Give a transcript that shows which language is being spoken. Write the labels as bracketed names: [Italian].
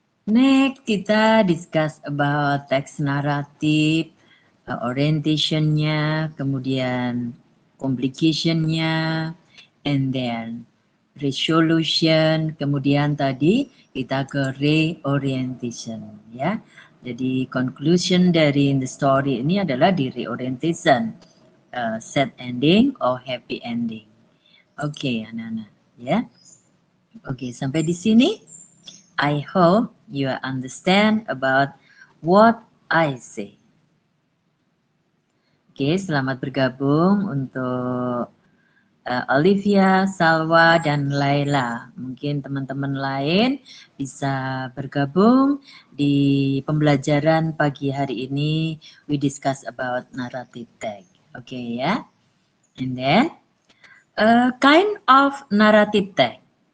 [Indonesian] Next, kita discuss about text naratif, orientation-nya, kemudian complication-nya, and then resolution, kemudian tadi kita ke reorientation, ya. Jadi conclusion dari the story ini adalah di reorientation, [English] sad ending or happy ending. [Indonesian] Oke, anak-anak, ya. Oke, sampai di sini. [English] I hope you understand about what I say. [Indonesian] Oke, selamat bergabung untuk Olivia, Salwa, dan Laila. Mungkin teman-teman lain bisa bergabung di pembelajaran pagi hari ini. [English] We discuss about narrative text. Oke ya. And then, kind of narrative text.